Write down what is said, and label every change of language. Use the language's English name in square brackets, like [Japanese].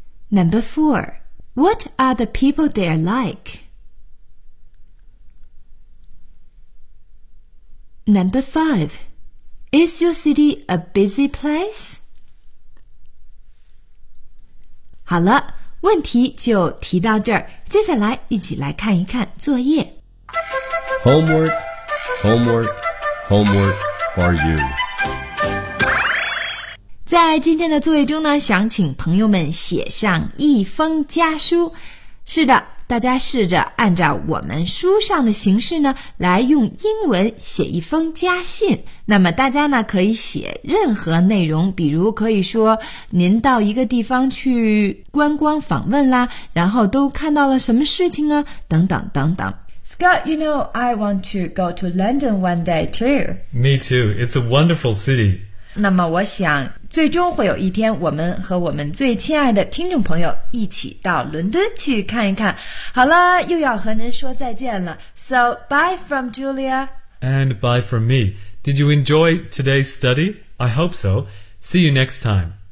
[English] Number four,What are the people there like? Number five, is your city a busy place? [Chinese] 好了，问题就提到这儿，接下来一起来看一看作业。 [English] Homework, homework, homework for you. [Chinese] 在今天的作业中呢，想请朋友们写上一封家书。是的，大家试着按照我们书上的形式呢，来用英文写一封家信。那么大家呢，可以写任何内容，比如可以说您到一个地方去观光访问啦，然后都看到了什么事情啊，等等等等。 [English] Scott, you know, I want to go to London one day too. Me too. It's a wonderful city. [Chinese] 那么我想最终会有一天我们和我们最亲爱的听众朋友一起到伦敦去看一看。好了，又要和您说再见了。 [English] So, bye from Julia. And bye from me. Did you enjoy today's study? I hope so. See you next time.